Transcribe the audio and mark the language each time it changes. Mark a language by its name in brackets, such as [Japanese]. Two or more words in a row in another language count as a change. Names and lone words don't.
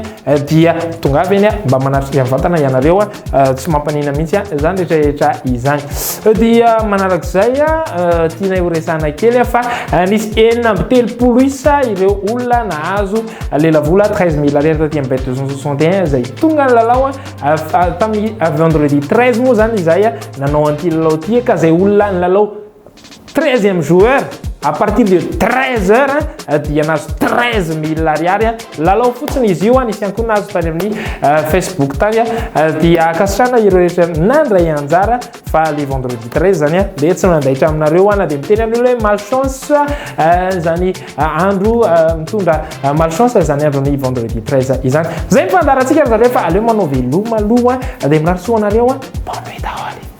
[Malagasy] dia tonga avy eny mba manatrika mivantana ianareo tsy mampanina mihitsy zany rehetrarehetra izany dia manarak'izay tiana horesana kely fa nisy enina amby telopolo isa ireo olona nahazo lelavola 13 000 ariary taty amin'ny bet261 zay tonga ny lalao tamin'ny vendredi 13 moa zany izay zay nanao an'ity lalao ty ka zay olona ny lalao [French] 13e joueur à partir de 13 heures [Malagasy] dia nazo 13 000 ariary lalao fotsiny izy io nisy ihany koa nazo tany amin'ny Facebook tany dia akasitrana ireo rehetra nandray anjara fa le vendredi 13 zany dia tsy mandaitra aminareo ana dia miteny amin'olo hoe malchance zany andro mitondra malchance zany andron'ny vendredi 13 izany zay mifandarantsika zareo fa aleo manao veloma aloha dia minarotsoa anareo [French] bonne nuit [Malagasy] daholo.